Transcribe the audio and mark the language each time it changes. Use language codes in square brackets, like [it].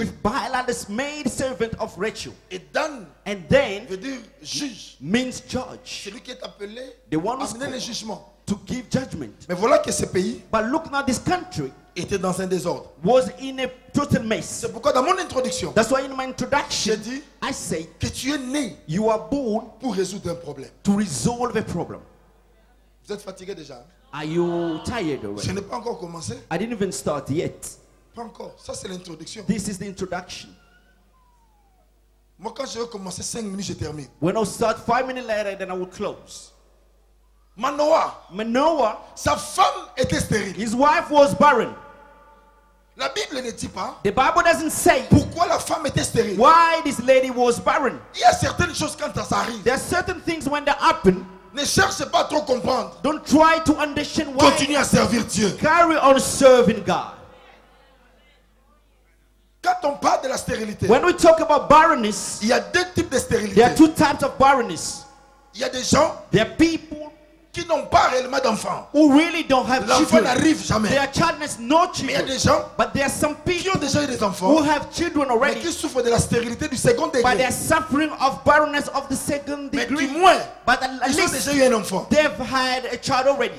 [en] with Bilhah, the maid servant of Rachel. [fr] Et Dan [en] And then [fr] veut dire juge. [en] means judge, [fr] Celui qui est appelé [en] the one [fr] à [en] who's [fr] amener le [en] called [fr] jugement. [en] to give judgment. [fr] Mais voilà que ce pays [en] But look now, this country [fr] était dans un désordre. [en] was in a total mess. [fr] C'est pourquoi dans mon introduction, [en] That's why in my [fr] j'ai [en] introduction, [fr] dit [en] I say [fr] que tu es né [en] you are born [fr] pour résoudre un problème. [en] to resolve a problem. [fr] Vous êtes fatigué déjà? Hein? [en] Are you tired [fr] Je [en] already? [fr] n'ai pas encore commencé. [en] I didn't even start yet. [fr] Pas encore. Ça, c'est l'introduction. [en] This is the introduction. [fr] Moi, quand je vais commencer 5 minutes, je termine. [en] When I start 5 minutes later, then I will close. [fr] Manoah, [en] Manoah, [fr] sa femme était stérile. [en] his wife was barren. [fr] La Bible ne dit pas [en] The Bible doesn't say [fr] pourquoi la femme était stérile. [en] why this lady was barren. [fr] Il y a certaines choses quand ça arrive. [en] There are certain things when they happen, [fr] Ne cherche pas à trop comprendre. [en] don't try to understand why. [fr] Continue à servir Dieu. [en] Carry on serving God. [fr] Quand on parle de la stérilité, [en] When we talk about barrenness, [fr] il y a 2 types de stérilité. [en] there are 2 types of barrenness. [fr] Il y a des gens [en] There are people [fr] qui n'ont pas réellement d'enfants. [en] who really don't have [fr] L'enfant [en] children. [fr] n'arrive jamais. [en] They are childless, no [fr] Mais il y a [en] children. [fr] des gens [en] But there are some [fr] qui [en] people [fr] ont déjà eu des [en] who [fr] enfants, [en] have children [fr] mais [en] already, [fr] qui souffrent de la stérilité du second [en] but they [fr] degré. [en] are suffering of barrenness of the second [fr] Mais [en] degree. [fr] du moins, [en] But at [fr] ils ont [en] least [fr] déjà eu un enfant. [en] they've had a child already.